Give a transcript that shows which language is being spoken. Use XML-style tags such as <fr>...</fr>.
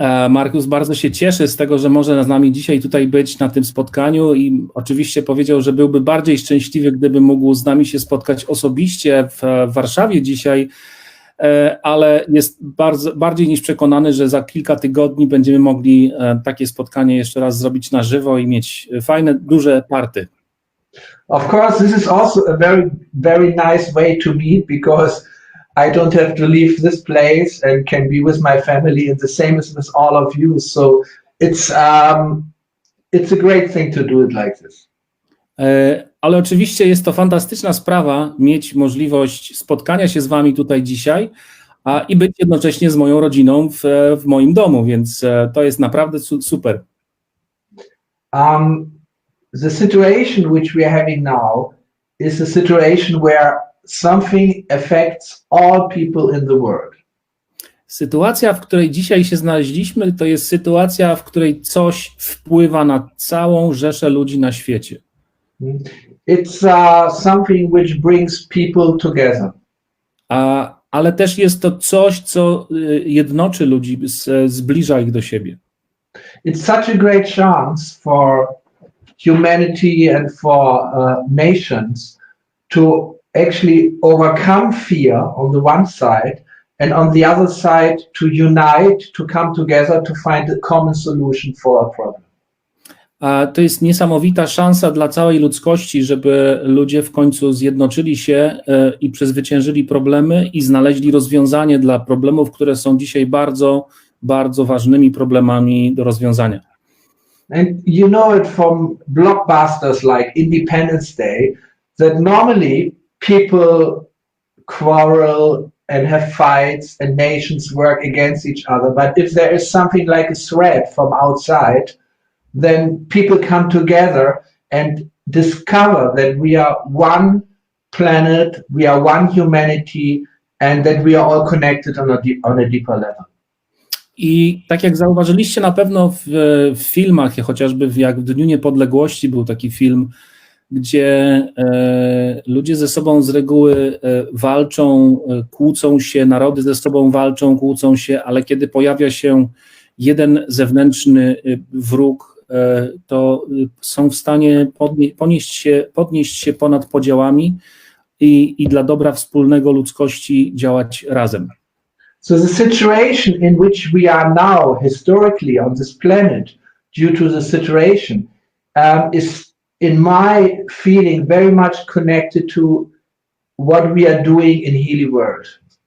<pl>Markus bardzo się cieszy z tego, że może z nami dzisiaj tutaj być na tym spotkaniu i oczywiście powiedział, że byłby bardziej szczęśliwy, gdyby mógł z nami się spotkać osobiście w Warszawie dzisiaj, ale jest bardziej niż przekonany, że za kilka tygodni będziemy mogli takie spotkanie jeszcze raz zrobić na żywo i mieć fajne, duże party.</pl> <en>Of course, this is also a very, very nice way to meet because I don't have to leave this place and can be with my family, and the same as with all of you. So it's a great thing to do it like this.</en> <pl>Ale oczywiście jest to fantastyczna sprawa mieć możliwość spotkania się z wami tutaj dzisiaj i być jednocześnie z moją rodziną w moim domu, więc to jest naprawdę super.</pl> <en>The situation which we are having now is a situation where something affects all people in the world.</en> <pl>Sytuacja, w której dzisiaj się znaleźliśmy, to jest sytuacja, w której coś wpływa na całą rzeszę ludzi na świecie.</pl> <en>It's something which brings people together.</en> <pl>Ale też jest to coś, co jednoczy ludzi, zbliża ich do siebie.</pl> <en>It's such a great chance for humanity and for nations to actually overcome fear on the one side, and on the other side to unite, to come together to find a common solution for a problem.</en> <pl>To jest niesamowita szansa dla całej ludzkości, żeby ludzie w końcu zjednoczyli się i przezwyciężyli problemy i znaleźli rozwiązanie dla problemów, które są dzisiaj bardzo, bardzo ważnymi problemami do rozwiązania.</pl> <en>And you know it from blockbusters like Independence Day, that normally people quarrel and have fights and nations work against each other. But if there is something like a threat from outside, then people come together and discover that we are one planet, we are one humanity, and that we are all connected on a deeper level.</en> <pl>I tak jak zauważyliście na pewno w filmach, chociażby jak w Dniu Niepodległości był taki film, gdzie ludzie ze sobą z reguły walczą, kłócą się, narody ze sobą walczą, kłócą się, ale kiedy pojawia się jeden zewnętrzny wróg, to są w stanie podnieść się ponad podziałami i dla dobra wspólnego ludzkości działać razem.</pl> <en>So the situation in which we are now historically on this planet due to the situation is in my feeling very much connected to what we are doing in Healy World.</en>